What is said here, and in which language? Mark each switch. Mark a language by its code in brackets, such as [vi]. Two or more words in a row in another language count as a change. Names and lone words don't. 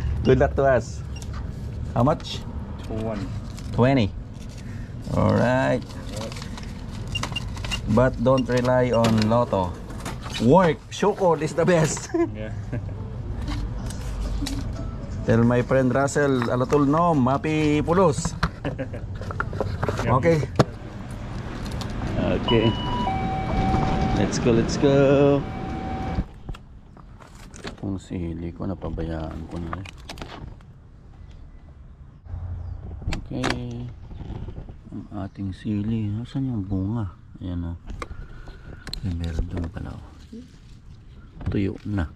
[en] Good luck to us. How much? 20. Alright. But don't rely on lotto. Work. Shokol is the best. Yeah. Tell my friend Russell, alatul nom, mapi pulos. Okay. Let's go. [tl] Kung sili ko, napabayaan ko na. Okay. Ang ating sili. Nasaan yung bunga? Ayan o. Meron doon pala o. Tuyo na.